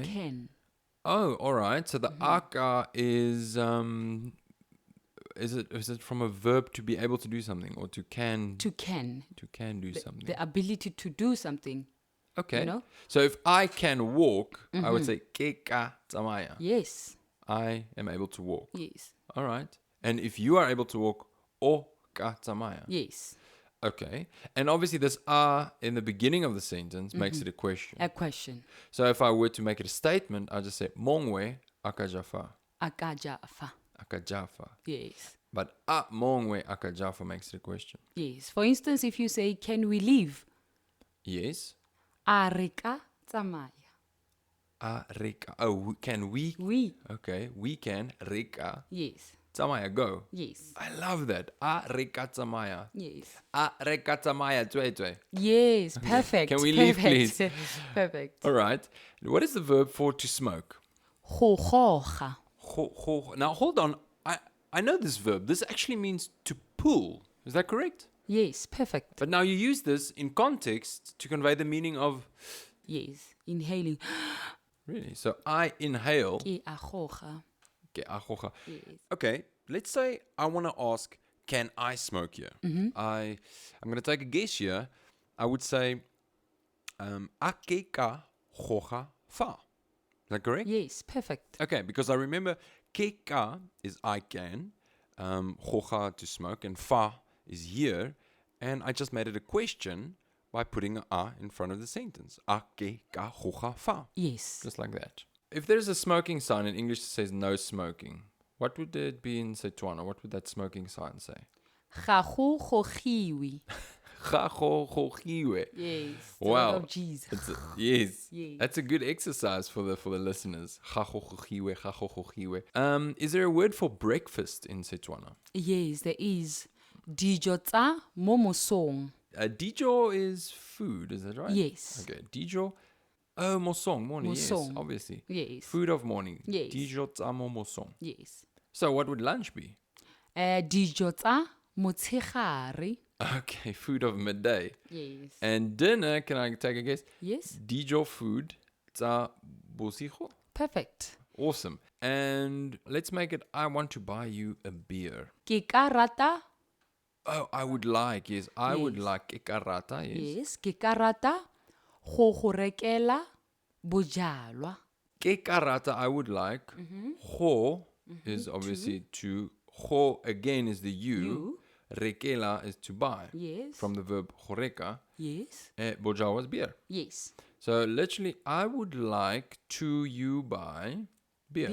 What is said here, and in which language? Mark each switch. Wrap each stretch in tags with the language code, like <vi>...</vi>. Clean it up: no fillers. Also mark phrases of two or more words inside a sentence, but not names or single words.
<en>can. Oh, all right. So the aka is it from a verb to be able to do something or to can To can. do something? The ability to do something. Okay. you know? So if I can walk, I would say</en> <tn>ke ka tsamaya.</tn> <en>Yes. I am able to walk. Yes. All right. And if you are able to walk,</en> <tn>o ka tsamaya.</tn> <en>Yes. Okay. And obviously this in the beginning of the sentence makes it a question. A question. So if I were to make it a statement, I'd just say</en> <tn>mongwe akajafa. Aka jafa.</tn> <en>Akajafa. Yes. But</en> <tn>mongwe akajafa</tn> <en>makes it a question. Yes. For instance, if you say, can we leave? Yes.</en> <tn>A re ka tsamaya.</tn> <en>Reka. Oh, can we? We. Okay. We can. Reka. Yes. Tsamaya, go. Yes. I love that.</en> <tn>Reka tsamaya.</tn> <en>Yes.</en> <tn>Reka tsamaya twe.</tn> <en>Yes. Perfect. Can we leave, Perfect. please? Perfect. All right. What is the verb for to smoke?</en> <tn>Go goga.</tn> <en>Now, hold on. I know this verb. This actually means to pull. Is that correct? Yes. Perfect. But now you use this in context to convey the meaning of... Yes. Inhaling. Really? So I inhale.</en> <tn>Ke a goga.</tn> <en>Yes. Okay, let's say I want to ask, can I smoke here? I'm going to take a guess here. I would say,</en> <tn>a ke ka goga fa.</tn> <en>Is that correct? Yes. Perfect. Okay, because I remember</en> <tn>ke ka</tn> <en>is I can,</en> <tn>goga to</tn> <en>smoke, and fa is here, and I just made it a question by putting an a in front of the sentence.</en> <tn>A ke ka goga fa.</tn> <en>Yes. Just like that. If there's a smoking sign in English that says no smoking, what would it be in Setswana? What would that smoking sign say?</en> <tn>Ga go gogiwe. Ga go gogiwe.</tn> <en>Yes. Wow. Of Jesus. Yes. Yes. That's a good exercise for the listeners.</en> <tn>Ga go gogiwe, ga go gogiwe.</tn> <en>Is there a word for breakfast in Setswana? Yes, there is.</en> <tn>Dijo tsa mo mosong.</tn> <en>Dijo is food, is that right? Yes. Okay. Dijo. Oh, mosong, morning. Yes, Mosong. obviously. Yes. Food of morning. Yes.</en> <tn>Dijo tsa mo mosong.</tn> <en>Yes. So what would lunch be?</en> <tn>Dijo tsa motshegare.</tn> <en>Okay, food of midday. Yes. And dinner, can I take a guess? Yes.</en> <tn>Dijo food tsa bosigo.</tn> <en>Perfect. Awesome. And let's make it, I want to buy you a beer.</en> <tn>Ke ka rata.</tn> <en>Oh, I would like, yes. I would Yes. like</en> <tn>ke karata,</tn> <en>yes. Yes.</en> <tn>Ke ka rata go go rekela bojalwa. Ke karata,</tn> <en>I would like. Ho is obviously to. Ho again is the you. Rekela is to buy. Yes. From the verb horeka. Yes. Boja was beer. Yes. So literally, I would like to you buy beer.</en>